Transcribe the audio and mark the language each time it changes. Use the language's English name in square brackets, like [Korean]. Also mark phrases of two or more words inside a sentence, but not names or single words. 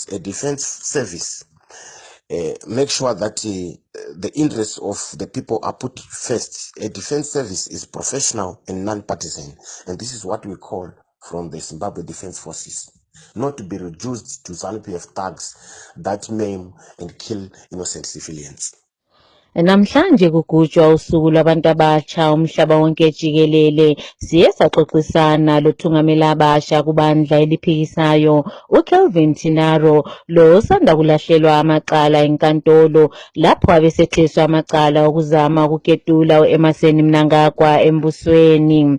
[English] A defense service make sure that the interests of the people are put first. A defense service is professional and non-partisan, and this is what we call from the Zimbabwe Defense Forces, not to be reduced to ZANU-PF thugs that maim and kill innocent civilians. [North Ndebele] Namhlanje kugujwa usuku lwabantu abasha umhlaba wonke jikelele. Siye saxoxisana lothungamela abasha kubandla eliphikisayo uKelvin Tinaro lo osanda kulahlelwa amacala enkantolo lapho abesetheswa amacala okuzama ukuketula uEmmerson Mnangagwa embusweni.